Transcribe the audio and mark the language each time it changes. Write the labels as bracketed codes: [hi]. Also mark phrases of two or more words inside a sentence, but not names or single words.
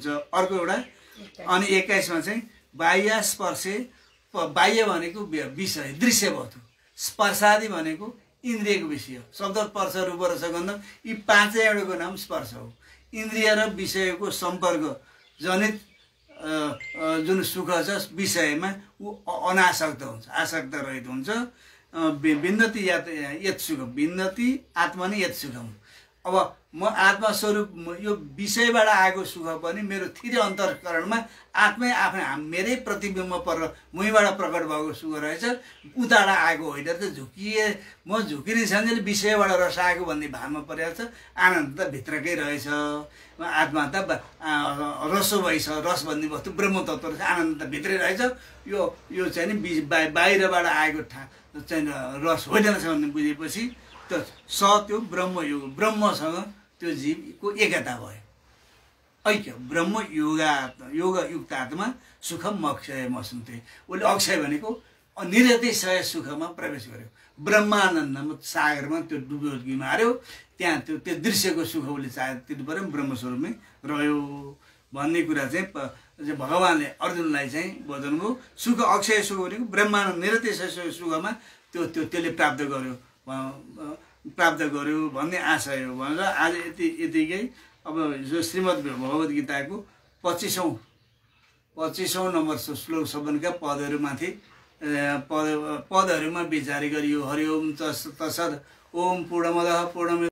[ne] अर्को एउटा अनि 21 चाहिँ [sa] बाह्य स्पर्शे, [ne] बाह्य भनेको विषय दृश्य वस्तु, स्पर्शादि भनेको इन्द्रियको विषय हो। शब्द स्पर्श रूप रस गन्ध यी पाँचैवटाको नाम स्पर्श हो। इन्द्रिय र विषयको सम्पर्क जनित जुन सुख छ विषयमा ऊ अनासक्त हुन्छ, आसक्त रहित हुन्छ। [sa] विन्दति यत सुख, विन्दति आत्मा नै यत सुखम। [ne] अब म आत्मा स्वरूप यो विषयबाट आएको सुख पनि मेरो थिर अन्तरकरणमा आत्मै आफै मेरै प्रतिबिम्ब पर मुहीबाट प्रकट भएको सुख रहेछ, उताबाट आएको होइन। त म झुकिने छन्जेल विषयबाट रस आएको भन्ने भावमा परेको छ। आनन्द त भित्रकै रहेछ, आत्मा त रसो भइछ, रस भन्ने वस्तु ब्रह्म तत्त्व रहेछ, आनन्द त भित्रै रहेछ। यो चाहिँ नि बाहिरबाट आएको चाहिँ रस होइन रहेछ भन्ने बुझेपछि त्यो ब्रह्मयोग, ब्रह्मसँग त्यो जीवको एकता भयो, ऐक्य। [sa] ब्रह्म योगयुक्त आत्मा सुखम अक्षय मसन्ते। [ne] उसले अक्षय भनेको निरतिशय सुखमा प्रवेश गर्यो, ब्रह्मानन्दमा सागरमा त्यो डुबकी मार्यो, त्यहाँ त्यो दृश्यको सुख उसले चाहे त्यति पऱ्यो ब्रह्मस्वरूपमै रह्यो भन्ने कुरा चाहिँ भगवान्ले अर्जुनलाई चाहिँ बताउनुभयो। सुख अक्षय सुख भनेको ब्रह्मानन्द निरतिशय सुखमा त्यसले प्राप्त गर्यो भन्ने आशय हो भनेर आज यतिकै। अब जो श्रीमद् भगवद् गीताको 25औं नम्बर श्लोकसम्मका पदहरूमाथि पदहरूमा विचार गरियो। [sa] हरि ओम तत्सत्। ओम पूर्णमदः पूर्णमिदं